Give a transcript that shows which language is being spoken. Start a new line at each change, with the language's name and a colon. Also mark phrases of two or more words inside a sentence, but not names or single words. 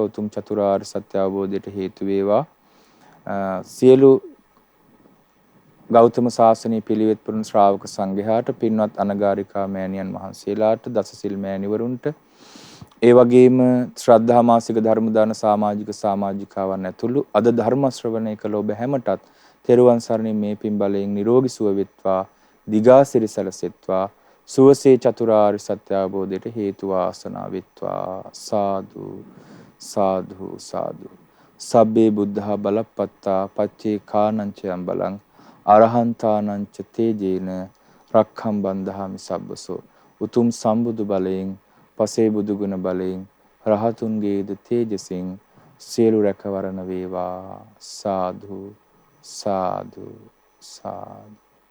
Sinhala: උතුම් චතුරාර්ය සත්‍ය අවබෝධයට හේතු වේවා. සියලු ගෞතම සාසනීය පිළිවෙත් පුරන ශ්‍රාවක සංඝයාට, පින්වත් අනගාരികා මෑණියන් වහන්සේලාට, දසසිල් මෑණිවරුන්ට, ඒ වගේම ශ්‍රද්ධා මාසික ධර්ම දාන සමාජිකාවන් ඇතුළු අද ධර්ම ශ්‍රවණය කළ ඔබ හැමටත් තෙරුවන් සරණින් මේ පින් බලයෙන් නිරෝගී සුව වෙත්වා. දිගාසිරි සැලසෙත්වා. සුවසේ චතුරාර්ය සත්‍ය අවබෝධයට හේතු වාසනා වෙත්වා. සාදු සාදු සාදු.
Pali: සබ්බේ බුද්ධා බලප්පත්තා පච්චේ කානංචයන් බලං අරහන්තානංච තේජේන රක්ඛම් බන්ධාමි සබ්බසෝ.
Sinhala: උතුම් සම්බුදු බලයෙන්, පසේ බුදු ගුණ බලයෙන්, රහතුන්ගේද තේජසින් සියලු රැකවරණ වේවා. සාදු සාදු සාදු.